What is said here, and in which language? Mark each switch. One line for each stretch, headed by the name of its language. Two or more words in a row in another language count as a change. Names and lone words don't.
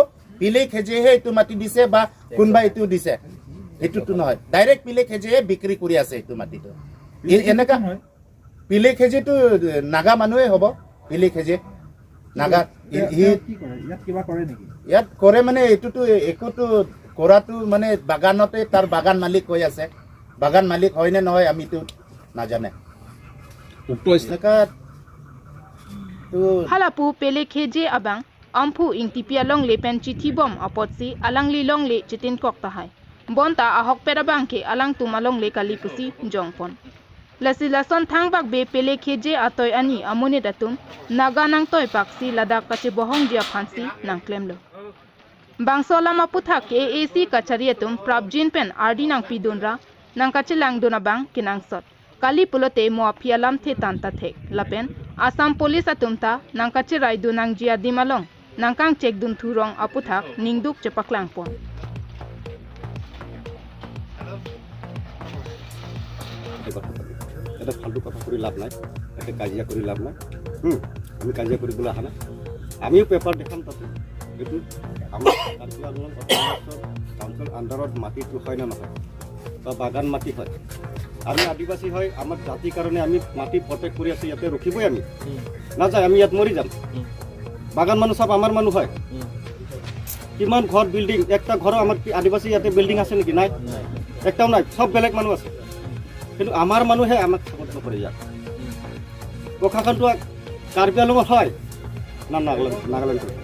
Assamese: পিলে খেজেহে এটো মাটি দিছে বা কোনবা এটো দিছে এটোতো নহয় ডাইৰেক্ট পিলে খেজেহে বিক্ৰী কৰি আছে এটো মাটিটো এনেকা পিলে খেজেটো নাগা মানুহে হ'ব পিলে খেজে নাগা ইয়াত কিবা কৰে নেকি ইয়াত কৰে মানে এটোতো একোটো কৰাটো মানে বাগানতে তাৰ বাগান মালিক কৈ আছে বাগান মালিক হয় নে নহয় আমিতো নাজানে উক্ত
Karbi: Halapu pele kheje abang ampu ingtipia long le pen chithi bom apotsi alangli long le chitin kok tahai bonta ahok perabang ke alang tumalong le kalipusi jongpon lasilason thangbak be pele kheje atoy ani amone datum naga nang toy paksi Ladakh kache bohong dia phansi nang klemlo bangsola maputha ke AC kachariatum prabjin pen ardi nang pidunra nang kache lang donabang kinang sot kali pulote muafia lam the tanta thek lapen Assam police atumta nang kache raidu nang jia dimalong nang kang check dun thurong aputhak ningduk chepaklang pon
Assamese: এটা ফালতু কথা কৰি লাভ নাই এটা কাজিয়া কৰি লাভ নাই আমি কাজিয়া কৰিবলৈ আহা নাই আমিও পেপাৰ দেখাম তাতে এইটো আমাৰ কাৰ্বি আংলং কাউন্সিল আণ্ডাৰত মাটিটো হয় না নহয় বা বাগান মাটি হয় আমি আদিবাসী হয় আমাৰ জাতিৰ কাৰণে আমি মাটি প্ৰটেক্ট কৰি আছো ইয়াতে ৰখিবই আমি নাযায় আমি ইয়াত মৰি যাম বাগান মানুহ সব আমাৰ মানুহ হয় কিমান ঘৰ বিল্ডিং একটা ঘৰ আমাৰ আদিবাসী ইয়াতে বিল্ডিং আছে নেকি নাই একটাও নাই সব বেলেগ মানুহ আছে কিন্তু আমাৰ মানুহে আমাক সাপোৰ্ট নকৰে ইয়াত প্ৰশাসনটো কাৰ্বি আংলঙত হয় না নাগালেণ্ড